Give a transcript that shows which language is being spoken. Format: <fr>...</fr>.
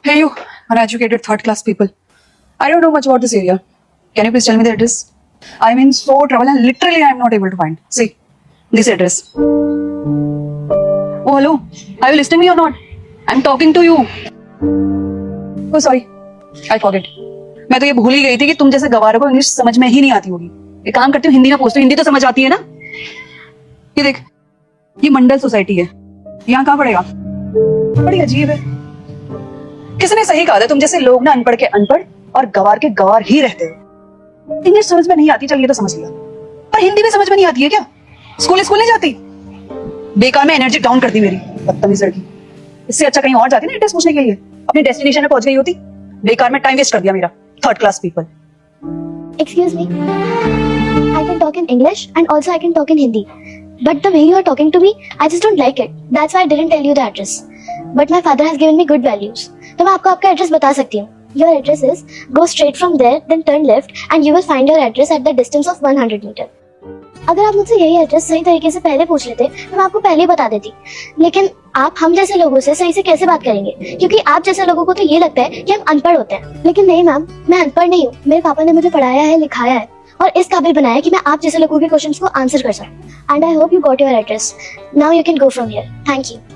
<en>uneducated third class people. I don't know much about this area. Can you please tell me the address? I'm in so trouble and literally I'm not able to find. See, this address. Oh, hello. Are you listening to me or not? I'm talking to you. Oh, sorry. I forget.</en> <hi>मैं तो ये भूल ही गई थी कि तुम जैसे गवारों को इंग्लिश समझ में ही नहीं आती होगी। एक काम करती हूँ, हिंदी में पूछती हूँ, हिंदी तो समझ आती है ना? ये देख, ये मंडल सोसाइटी है। यहाँ कहाँ पड़ेगा? बड़ी अजीब है। किसने सही कहा था, तुम जैसे लोग ना अनपढ़ के अनपढ़ और गवार के गवार ही रहते हो। इंग्लिश समझ में नहीं आती, चल ये तो समझ लिया, पर हिंदी भी समझ में नहीं आती है क्या? स्कूल नहीं जाती? बेकार में एनर्जी डाउन कर दी मेरी, बदतमीज लड़की। इससे अच्छा कहीं और जाती ना एड्रेस पूछने के लिए, अपने डेस्टिनेशन में पहुंच गई होती। बेकार में टाइम वेस्ट कर दिया मेरा।</hi> <en>Third class people. Excuse me. I can talk in English and also I can talk in Hindi. But the way you are talking to me, I just don't like it. That's why I didn't tell you the address. But my father has given me good values.</en> <hi>तो मैं आपको आपका address बता सकती हूँ.</hi> <en>Your address is go straight from there, then turn left, and you will find your address at the distance of 100 meter.</en> <hi>अगर आप मुझसे यही एड्रेस सही तरीके से पहले पूछ लेते तो मैं आपको पहले ही बता देती, लेकिन आप हम जैसे लोगों से सही से कैसे बात करेंगे, क्योंकि आप जैसे लोगों को तो ये लगता है कि हम अनपढ़ होते हैं। लेकिन नहीं मैम, मैं अनपढ़ नहीं हूँ। मेरे पापा ने मुझे पढ़ाया है, लिखाया है और इस काबिल बनाया कि मैं आप जैसे लोगों के क्वेश्चंस को आंसर कर सकूं।</hi> <en>And I hope you got your address. Now you can go from here. Thank you.</en>